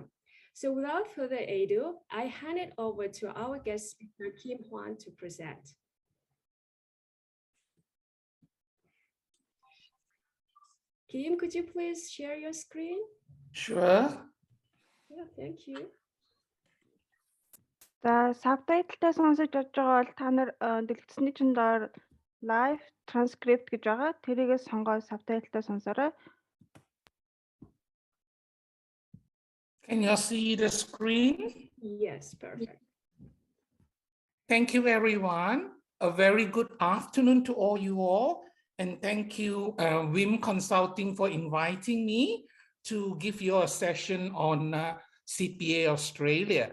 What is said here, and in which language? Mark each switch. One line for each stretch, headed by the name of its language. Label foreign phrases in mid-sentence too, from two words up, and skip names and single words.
English: So without further ado, I hand it over to our guest speaker, Kim Hwan, to present. Kim, could you please share your screen? Sure. Yeah, thank you.
Mongolian: За subtitle-тай сонсож болж байгаа бол та нар дэлгэцний чинь доор
English: live transcript
Mongolian: гэж байгаа. Тэрийгээ сонгоод subtitle-тай сонсорой.
English: Can you see the screen? Yes, perfect. Thank you, everyone. A very good afternoon to all you all. And thank you, WIM Consulting, for inviting me to give you a session on CPA Australia.